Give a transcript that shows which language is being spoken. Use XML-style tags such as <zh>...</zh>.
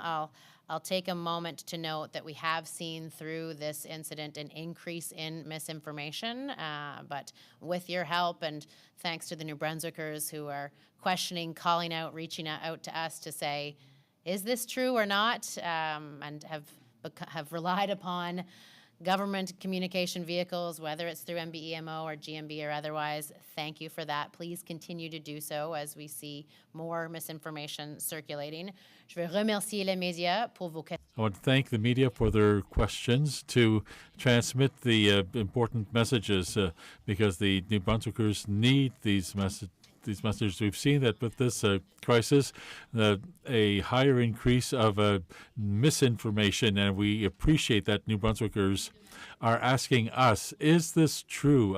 <en>I'll take a moment to note that we have seen through this incident an increase in misinformation, but with your help and thanks to the New Brunswickers who are questioning, calling out, reaching out to us to say, is this true or not, and have relied upon government communication vehicles, whether it's through MBEMO or GMB or otherwise. Thank you for that. Please continue to do so as we see more misinformation circulating.</en> <fr>Je veux remercier les médias pour vos questions.</fr> <en>I want to thank the media for their questions to transmit the important messages because the New Brunswickers need these messages. We've seen that with this crisis, a higher increase of misinformation, and we appreciate that New Brunswickers are asking us, is this true?</en>